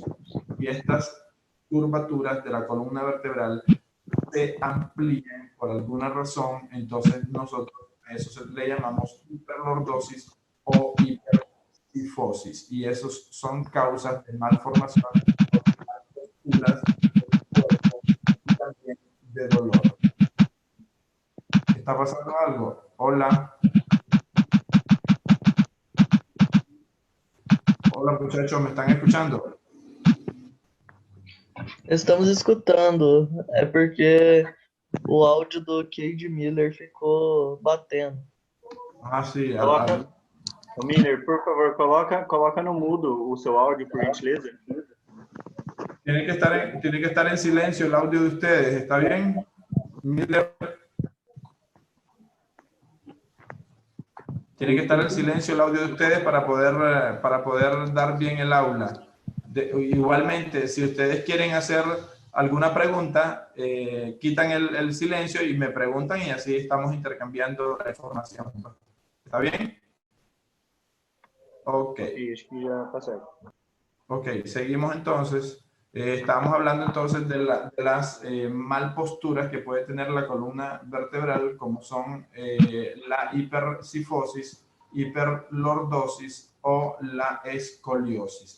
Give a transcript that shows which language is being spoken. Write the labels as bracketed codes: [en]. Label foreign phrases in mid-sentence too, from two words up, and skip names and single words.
[es] Y estas curvaturas de la columna vertebral se amplían por alguna razón, entonces nosotros a eso le llamamos hiperlordosis o hipercifosis, y esos son causas de malformación de posturas del cuerpo y también de dolor. ¿Está pasando algo? Hola. Hola muchachos, ¿me están escuchando? [pt] Estamos escutando. É porque o áudio do Cade Miller ficou batendo. [es] Ah, sí. [pt] Miller, por favor, coloca no mudo o seu áudio, por gentileza. [es] Tiene que estar en silencio el audio de ustedes, ¿está bien? Miller. Tiene que estar en silencio el audio de ustedes para poder dar bien el aula. Igualmente, si ustedes quieren hacer alguna pregunta, quitan el silencio y me preguntan y así estamos intercambiando la información. ¿Está bien? Ok. [pt] Ok, acho que já tá certo. [es] Ok, seguimos entonces. Estamos hablando entonces de las malposturas que puede tener la columna vertebral, como son la hipercifosis, hiperlordosis o la escoliosis.